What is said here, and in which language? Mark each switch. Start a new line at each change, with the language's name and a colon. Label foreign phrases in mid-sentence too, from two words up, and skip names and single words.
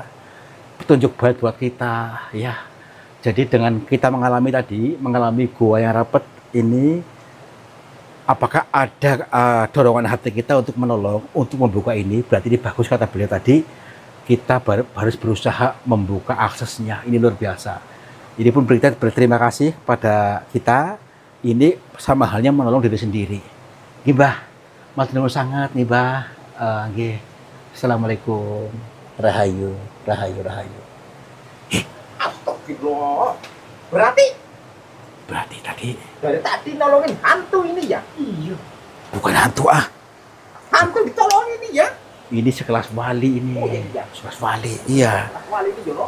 Indonesian: Petunjuk baik buat kita, ya. Jadi dengan kita mengalami goa yang rapat ini, apakah ada dorongan hati kita untuk menolong, untuk membuka ini? Berarti ini bagus kata beliau tadi, kita harus berusaha membuka aksesnya. Ini luar biasa. Ini pun berterima kasih pada kita. Ini sama halnya menolong diri sendiri.
Javanese: Nggih, Mbah. Matur sangat nih, Mbah. Nggih. Assalamualaikum. Rahayu, rahayu, rahayu.
Indonesian: Astagfirullah. Berarti Tadi dari tadi nolongin hantu ini ya? Iya. bukan hantu ah. Hantu ditolongin ini ya? Ini sekelas wali ini. Oh, iya. Sekelas wali. Iya. Wali ini Jono.